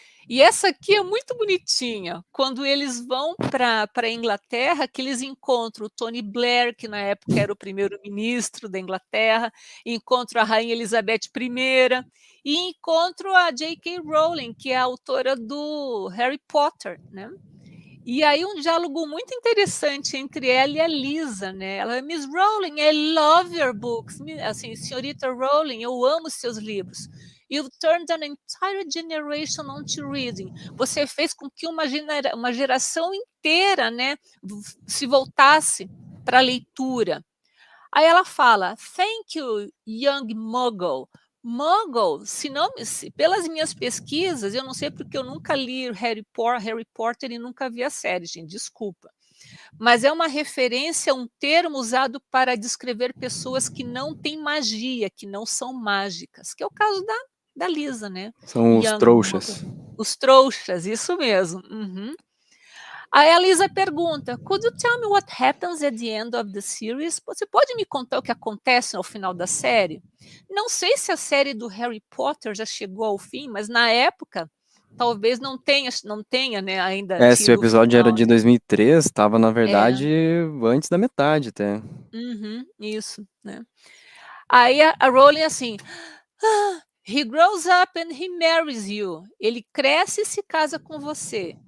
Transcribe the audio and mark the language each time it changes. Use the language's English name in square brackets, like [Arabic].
[Portuguese] E essa aqui é muito bonitinha, quando eles vão para a Inglaterra, que eles encontram o Tony Blair, que na época era o primeiro-ministro da Inglaterra, encontram a Rainha Elizabeth I, e encontram a J.K. Rowling, que é a autora do Harry Potter, né? E aí um diálogo muito interessante entre ela e a Lisa, né? [English] Ela, Miss Rowling, I love your books. [Portuguese] Assim, senhorita Rowling, eu amo seus livros. [English] You've turned an entire generation onto reading. [Portuguese] Você fez com que uma geração inteira, né, se voltasse para a leitura. Aí ela fala, [English] thank you, young muggle. [Portuguese] Muggle, pelas minhas pesquisas, eu não sei porque eu nunca li Harry Potter e nunca vi a série, gente, desculpa. Mas é uma referência, um termo usado para descrever pessoas que não têm magia, que não são mágicas, que é o caso da Lisa, né? São os trouxas. Os trouxas, isso mesmo. Uhum. Aí a Lisa pergunta, [English] could you tell me what happens at the end of the series? [Portuguese] Você pode me contar o que acontece ao final da série? Não sei se a série do Harry Potter já chegou ao fim, mas na época talvez não tenha, né, ainda tido Se o episódio final, era de 2003, estava, na verdade, É. antes da metade até. Uhum, isso, né? Aí a Rowling assim, [English] he grows up and he marries you. [Portuguese] Ele cresce e se casa com você.